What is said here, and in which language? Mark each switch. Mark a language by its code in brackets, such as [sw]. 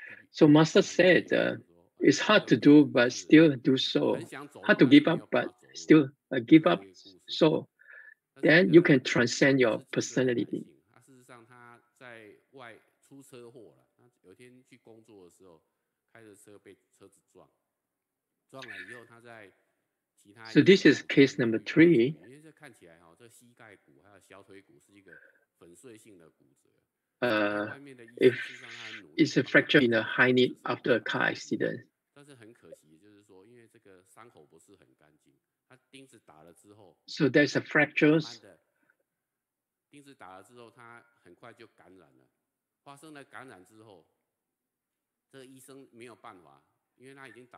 [en] So Master said, it's hard to do, but still do so. Hard to give up, but still give up. So then you can transcend your personality. [zh] 事实上，他在外出车祸了。他有天去工作的时候，开着车被车子撞了以后，他在其他。 [en] So this is case number 3. [zh] 因为这看起来这膝盖骨还有小腿骨是一个粉碎性的骨折。 [en] If it's a fracture in a high knee after a car accident. [zh] 但是很可惜，就是说，因为这个伤口不是很干净，他钉子打了之后 [en] ，So there's a fractures. [zh] 钉子打了之后，他很快就感染了。发生了感染之后，这个医生没有办法，因为他已经打。